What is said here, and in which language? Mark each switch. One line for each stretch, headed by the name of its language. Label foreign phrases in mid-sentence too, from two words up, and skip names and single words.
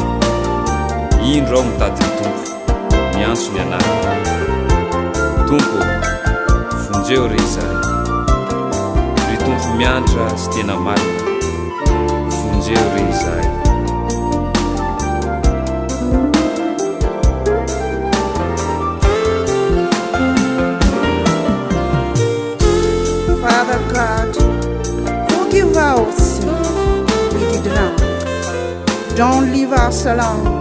Malagasy: indro ao mitady ny tompo miantso ny anarana tompo vonjeo re izahay ry tompo miantra sy tena marina vonjeo re izahay.
English: Father God, forgive our sin we did wrong. Don't leave us alone.